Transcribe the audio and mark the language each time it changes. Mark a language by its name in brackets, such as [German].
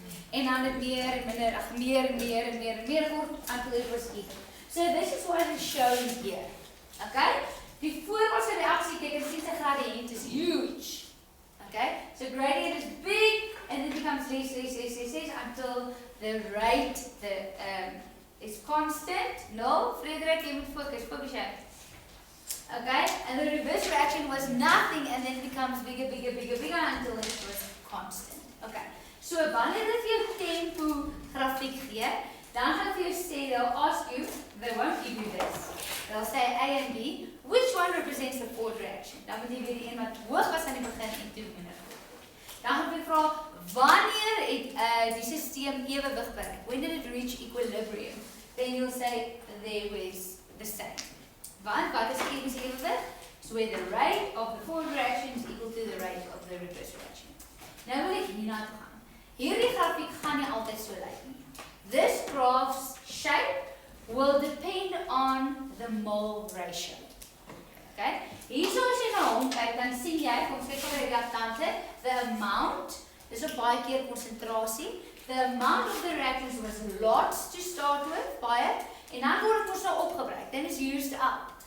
[Afrikaans] En dan het meer en minder, meer word [English] until it was even. So this is what is shown here. Okay? [Afrikaans] Die voorwaartse reaksie, jy kan sien sy gradient is huge. [English] Okay? So gradient is big and it becomes less until the rate is constant. [Afrikaans] No, Frederik, jy moet focus jy. [English] Okay? And the reverse reaction was nothing and then becomes bigger until it was constant. Okay. [Afrikaans] So wanneer dit vir jou tempo grafiek gee, dan gaan vir jou sê, [English] they'll ask you, they won't give you this. They'll say A and B, which one represents the forward reaction? [Afrikaans] Dan moet jy weer die een wat hoog was aan die begin en toe minder hoog. Dan gaan jy vra, wanneer het die systeem ewewig bereik? [English] When did it reach equilibrium? Then you'll say, there was the same. [Afrikaans] Want wat is chemische ewewig? [English] So where the rate of the forward reaction is equal to the rate of the reverse reaction. [Afrikaans] Nou wil ek hierna toe gaan. Hierdie grafiek gaan nie altyd so lyk nie. [English] This graph's shape will depend on the mole ratio. [Afrikaans] Okay? Hierso as jy na hom kyk, dan sien jy, kom ons kyk vir die reaktante, [English] the amount, [Afrikaans] dis op baie keer konsentrasie, [English] the amount of the reactants was lots to start with, [Afrikaans] baie, en dan word dit mos nou opgebruik, [English] then it's used up.